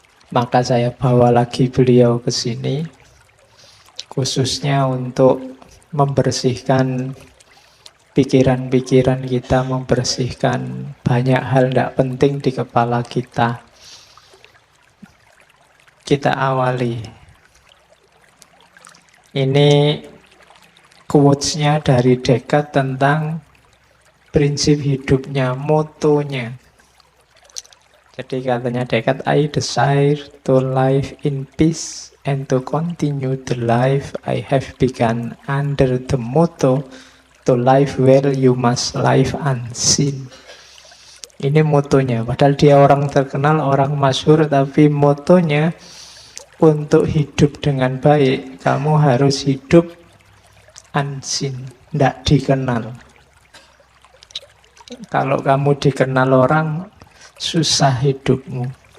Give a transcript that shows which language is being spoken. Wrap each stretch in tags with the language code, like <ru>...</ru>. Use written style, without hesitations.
<id>Maka saya bawa lagi beliau ke sini, khususnya untuk membersihkan pikiran-pikiran kita, membersihkan banyak hal tidak penting di kepala kita. Kita awali. Ini quotes-nya dari Descartes tentang prinsip hidupnya, motonya. Jadi katanya</id> <en>Descartes, I desire to live in peace and to continue the life I have begun under the motto to live well you must live unseen.</en> <id>Ini motonya, padahal dia orang terkenal, orang masyhur, tapi motonya untuk hidup dengan baik, kamu harus hidup unseen, tidak dikenal. Kalau kamu dikenal orang, susah hidupmu.</id>